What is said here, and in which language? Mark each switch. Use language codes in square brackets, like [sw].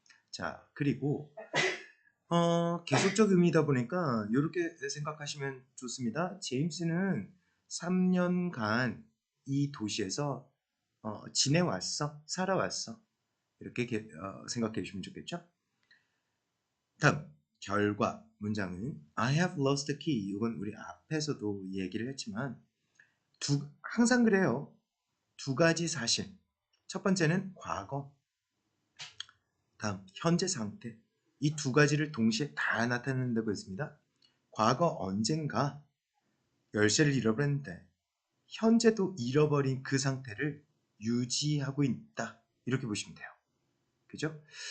[ko] 자, 그리고 계속적 의미이다 보니까 이렇게 생각하시면 좋습니다. 제임스는 3년간 이 도시에서 지내왔어, 살아왔어. 이렇게 생각해 주시면 좋겠죠? 다음, 결과 문장은 [en] I have lost the key. [ko] 이건 우리 앞에서도 얘기를 했지만 항상 그래요. 두 가지 사실. 첫 번째는 과거, 다음 현재 상태. 이 두 가지를 동시에 다 나타낸다고 했습니다. 과거 언젠가 열쇠를 잃어버렸는데 현재도 잃어버린 그 상태를 유지하고 있다. 이렇게 보시면 돼요. 그죠?